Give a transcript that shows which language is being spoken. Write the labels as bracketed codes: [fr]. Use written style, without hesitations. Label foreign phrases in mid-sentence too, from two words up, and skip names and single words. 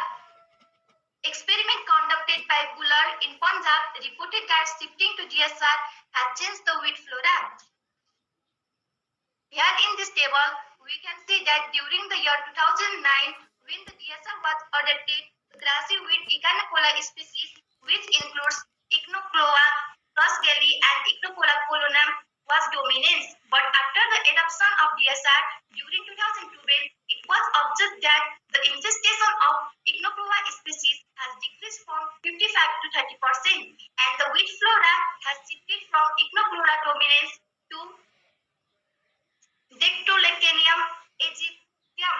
[en] Experiment conducted by Bullard in Punjab reported that shifting to DSR has changed the wheat flora. Here in this table, we can see that during the year 2009, when the DSR was adopted, the grassy weed Echinocola species, which includes Echinoclova cruscali and Echinocola polonum, was dominant. But after the adoption of DSR during 2012, it was observed that the infestation of Echinoclova species has decreased from 55 to 30%, and the wheat flora has shifted from Echinoclova dominance to Dactylocanium aegyptium.